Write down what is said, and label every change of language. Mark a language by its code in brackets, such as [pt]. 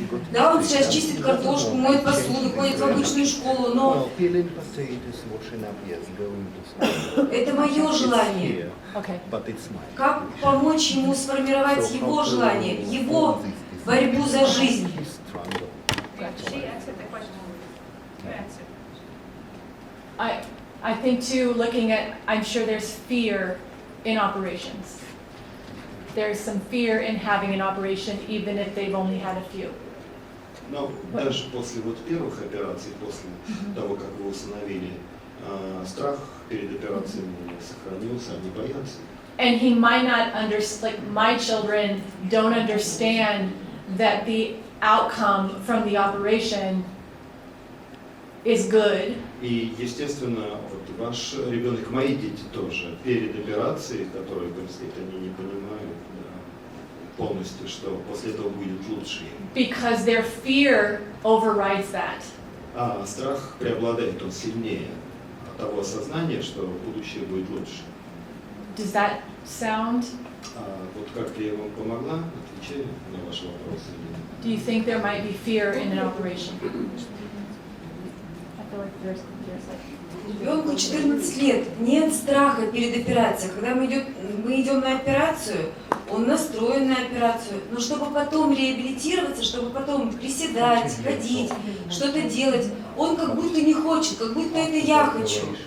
[ru] Да, он сейчас чистит картошку, моет посуду, ходит в обычную школу, но это мое желание. [en] Okay. [ru] Как помочь ему сформировать его желание, его борьбу за жизнь? [en] She answered the question. You answered. I think too, looking at, I'm sure there's fear in operations. There's some fear in having an operation, even if they've only had a few. [ru] Но даже после вот первых операций, после того, как его усыновили, страх перед операциями сохранился, они боятся. [en] And he might not understand, like my children don't understand that the outcome from the operation is good. [ru] И, естественно, вот ваш ребенок, мои дети тоже, перед операцией, которая предстоит, они не понимают полностью, что после этого будет лучше. [en] Because their fear overrides that. [ru] А страх преобладает, он сильнее от того осознания, что будущее будет лучше. [en] Does that sound? [ru] Вот как я вам помогла, отвечаю на ваш вопрос. [en] Do you think there might be fear in an operation? I feel like there's [ru] Ребенку 14 лет, нет страха перед операцией. Когда мы идем на операцию, он настроен на операцию. Но чтобы потом реабилитироваться, чтобы потом приседать, ходить, что-то делать, он как будто не хочет, как будто это я хочу.